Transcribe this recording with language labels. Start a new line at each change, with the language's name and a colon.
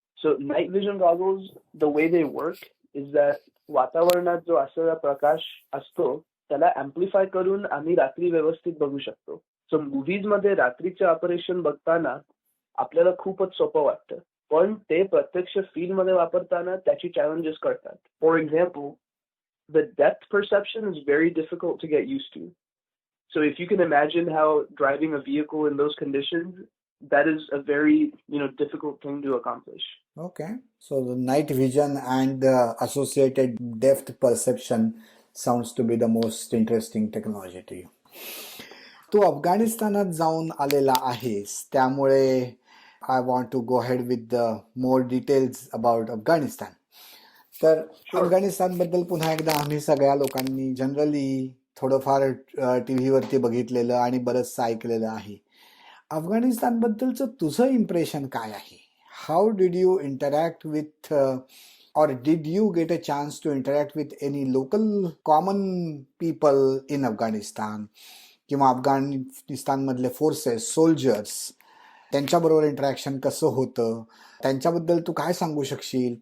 English: so night vision goggles the way they work is that
Marathi: वातावरणात जो असलेला प्रकाश असतो त्याला अँप्लिफाय करून आम्ही रात्री व्यवस्थित बघू शकतो. सो मूव्हीज मध्ये रात्रीचे ऑपरेशन बघताना आपल्याला खूपच सोपं वाटतं, पण ते प्रत्यक्ष फील्ड मध्ये वापरताना त्याची चॅलेंजेस कळतात.
English: For example, the depth perception is very difficult to get used to. So if you can imagine how driving a vehicle in those conditions, that is a very, difficult thing to accomplish. Okay. So the night vision and the associated depth perception sounds to be the most interesting technology to you.
Marathi: तू अफगाणिस्तानात जाऊन आलेला आहेस,
English: त्यामुळे I want to go ahead with the more details about Afghanistan.
Marathi: तर अफगाणिस्तानबद्दल पुन्हा एकदा आम्ही सगळ्या लोकांनी जनरली थोडंफार टीव्हीवरती बघितलेलं आणि बरंचसं ऐकलेलं आहे. अफगाणिस्तानबद्दलचं तुझं इम्प्रेशन काय आहे?
English: how did you interact with or did you get a chance to interact with any local common people in Afghanistan
Marathi: किंवा अफगाणिस्तानमधले फोर्सेस, सोल्जर्स, त्यांच्याबरोबर इंटरॅक्शन कसं होतं, त्यांच्याबद्दल तू काय सांगू शकशील?